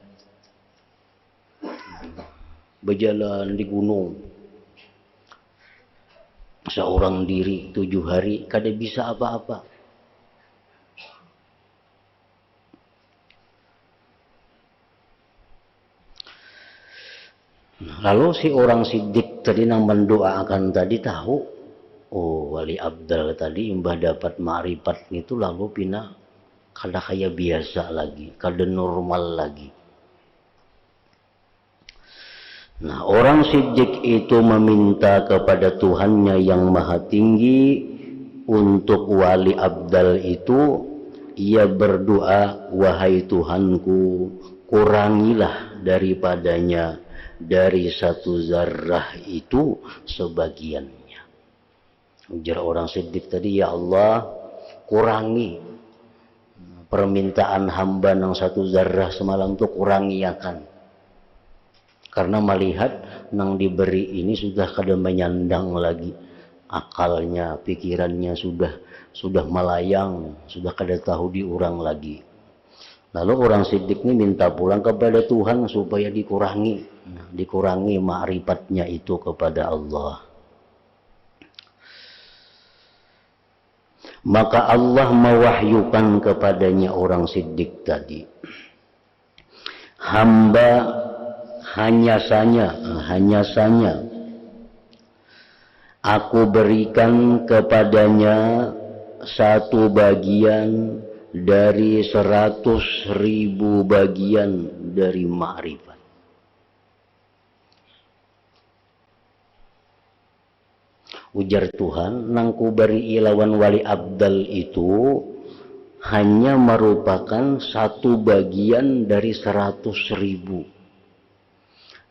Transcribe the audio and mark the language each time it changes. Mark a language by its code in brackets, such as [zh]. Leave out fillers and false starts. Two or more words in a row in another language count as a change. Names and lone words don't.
[id] Berjalan di gunung seorang diri 7 hari, [bjn] kada bisa apa-apa. [id] Lalu si orang siddiq tadi yang mendoakan tadi tahu, [bjn] oh wali abdal tadi imbah dapat ma'rifat itu lalu pindah kada kayak biasa lagi, kada normal lagi. [id] Nah, orang siddiq itu meminta kepada Tuhannya yang maha tinggi untuk wali abdal itu. Ia berdoa, wahai Tuhanku, kurangilah daripadanya dari 1 zarrah itu sebagiannya. [bjn] Ujar orang siddiq tadi, ya Allah kurangi permintaan hamba yang 1 zarrah semalam itu kurangi akan. Karena melihat nang diberi ini sudah kada menyandang lagi akalnya, pikirannya sudah melayang, sudah kada tahu diurang lagi. [id] Lalu orang siddiq ini minta pulang kepada Tuhan supaya dikurangi ma'rifatnya itu kepada Allah. Maka Allah mewahyukan kepadanya orang siddiq tadi, hamba hanya saja aku berikan kepadanya 1 bagian dari 100.000 bagian dari ma'rifat. [bjn] Ujar Tuhan, nang ku beri ilawan wali abdal itu hanya merupakan 1 bagian dari 100.000.